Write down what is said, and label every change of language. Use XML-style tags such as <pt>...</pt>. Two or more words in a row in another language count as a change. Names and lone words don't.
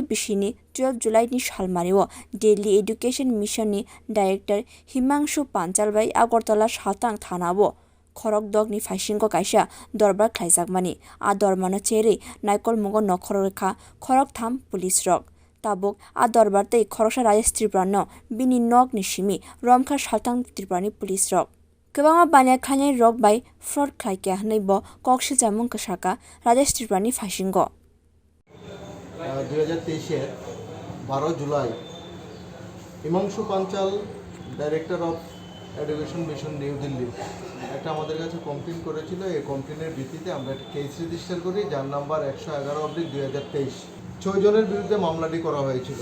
<trp>bisini 12 July ni salmario Delhi education mission ni director Himangshu Panchal by Agartala Shatang thanabo khorokdok ni phasingo kaisa dorbar khlaijakmani a dormano cheri naikol mugo nokhorokha khorok tham police rok tabuk a dorbar tei khoroksa Rajesh Tripura no bini nok ni simi romkha Shatang Tripura ni police rok kwbangma bania khanai rok by fraud khlaike hanei bo kokshil jamung kasaka Rajesh Tripura ni phasingo</trp> <bn>2023 এর 12 জুলাই হিমাংশু পাঞ্চাল</bn> <en>director of education mission New Delhi</en> <bn>একটা আমাদের কাছে কমপ্লেন করেছিল। এই কমপ্লেনের ভিত্তিতে আমরা একটা কেস রেজিস্টার করি, যার নাম্বার 111/2023। 6 জনের বিরুদ্ধে মামলাটি করা হয়েছিল।</bn>